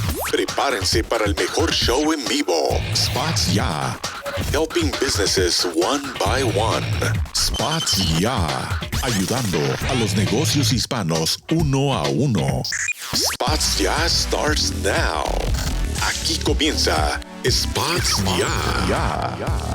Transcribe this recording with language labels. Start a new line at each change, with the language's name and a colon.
Spanish: Prepárense para el mejor show en vivo. SpotsYA.
English: Helping businesses one by one. SpotsYA.
Spanish: Ayudando a los negocios hispanos uno a uno.
English: SpotsYA starts now.
Spanish: Aquí comienza
English: SpotsYA.